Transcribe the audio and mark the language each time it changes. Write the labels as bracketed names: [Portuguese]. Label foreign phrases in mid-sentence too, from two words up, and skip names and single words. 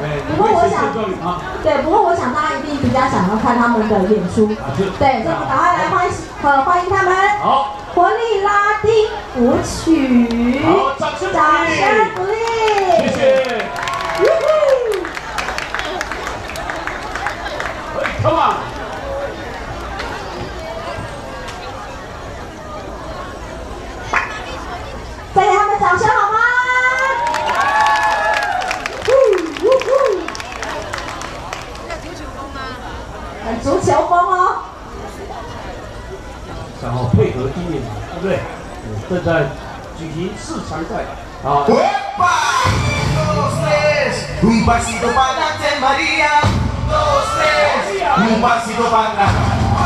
[Chinese] 不过我想，对，不过我想大家一定比较想要看他们的演出。对，所以我们赶快来欢迎他们。好。活力拉丁舞曲。好，掌声鼓励。谢谢。 [English] Come on。 [Chinese] 再给他们掌声好吗？很足球风哦。然后配合今年，对不对？正在举行4强赛啊。 [Spanish] Un pasito para adelante, María. 2, 3. Un pasito para atrás.